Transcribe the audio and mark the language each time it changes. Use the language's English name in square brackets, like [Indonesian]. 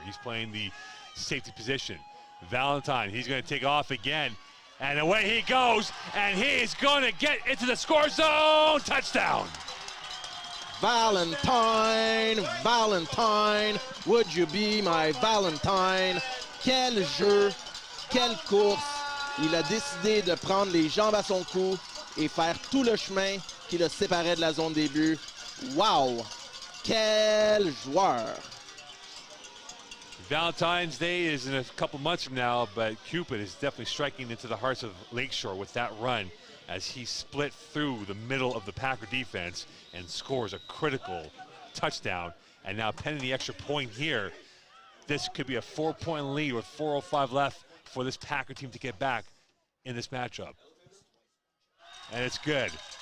[English] He's playing the safety position. Valentine, he's going to take off again. And away he goes, and he is going to get into the score zone. Touchdown. Valentine, Valentine, would you be my Valentine? [French] Quel jeu, quelle course. Il a décidé de prendre les jambes à son cou et faire tout le chemin qui le séparait de la zone des buts. Wow! Quel joueur! [English] Valentine's Day is in a couple months from now, but Cupid is definitely striking into the hearts of Lakeshore with that run as he split through the middle of the Packer defense and scores a critical touchdown. And now pending the extra point here, this could be a 4-point lead with 4:05 left for this Packer team to get back in this matchup. And it's good.